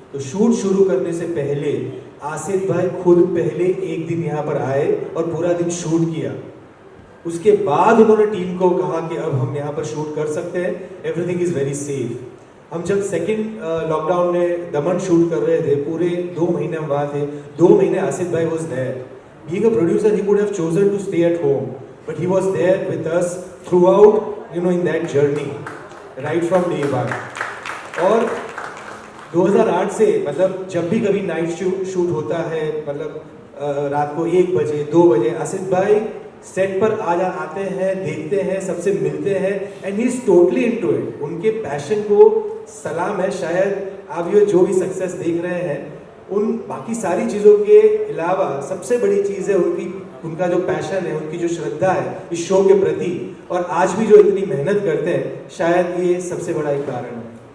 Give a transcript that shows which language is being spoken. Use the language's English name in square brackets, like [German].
[Hindi] तो शूट शुरू करने से पहले आसित भाई खुद पहले एक दिन यहाँ पर आए और पूरा दिन शूट किया। उसके बाद उन्होंने टीम को कहा कि अब हम यहाँ पर शूट कर सकते हैं, [English] Everything is very safe. [Hindi] हम जब सेकेंड लॉकडाउन में दमन शूट कर रहे थे, पूरे 2 महीने हम वहाँ थे, 2 महीने आसित भाई [English] Was there. Being a producer, he could have chosen to stay at home, but he was there with us throughout, in that journey, right from day one. [Hindi] और 2008 से मतलब जब भी कभी नाइट शूट होता है, मतलब रात को 1 बजे 2 बजे आसित भाई सेट पर आते हैं, देखते हैं, सबसे मिलते हैं, [English] And he is totally into it. [Hindi] उनके पैशन को सलाम है। शायद आप ये जो भी सक्सेस देख रहे हैं, उन बाकी सारी चीज़ों के अलावा सबसे बड़ी चीज़ है उनका जो पैशन है, उनकी जो श्रद्धा है इस शो के प्रति, और आज भी जो इतनी मेहनत करते हैं, शायद ये सबसे बड़ा एक कारण है।